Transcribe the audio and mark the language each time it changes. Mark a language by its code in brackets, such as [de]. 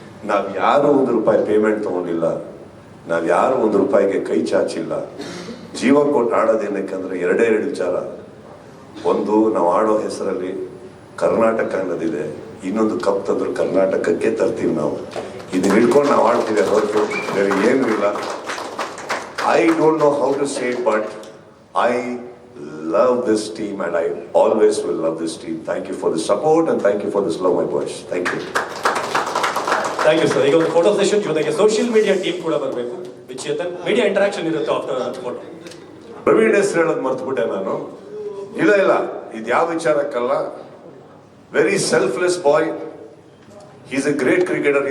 [kn] ನಾವ್ ಯಾರು ₹1 ಪೇಮೆಂಟ್ ತಗೊಂಡಿಲ್ಲ, ನಾವ್ ಯಾರು ₹1 ಕೈ ಚಾಚಿಲ್ಲ. ಜೀವ ಕೊಟ್ಟು ಆಡೋದೇನಕ್ಕಂದ್ರೆ 2 ವಿಚಾರ. ಒಂದು, ನಾವು ಆಡೋ ಹೆಸರಲ್ಲಿ ಕರ್ನಾಟಕ ಅನ್ನೋದಿದೆ. ಇನ್ನೊಂದು ಕಪ್ ತಂದ್ರು ಕರ್ನಾಟಕಕ್ಕೆ ತರ್ತೀವಿ ನಾವು. ಇದನ್ನ ಹಿಡ್ಕೊಂಡು ನಾವು ಆಡ್ತೀವಿ, ಹೊರತು ಬೇರೆ ಏನೂ ಇಲ್ಲ. [en] I don't know how to say it, but I love this team and I always will love this team. Thank you for the support and thank you for this love, my boys. Thank you. Thank you sir. [kn] ಈಗ ಒಂದು photo session ಜೊತೆಗೆ social media team ಕೂಡ ಬರಬೇಕು. ವಿಚೇತನ್ media interaction ಇರುತ್ತೆ after photo. Praveen ಹೆಸರು ಹೇಳೋದು ಮರ್ತುಬಿಟ್ಟೆ ನಾನು. ಇಲ್ಲ ಇದು ಯಾವ ವಿಚಾರಕ್ಕಲ್ಲ. [en] Very selfless boy. Is a great cricketer.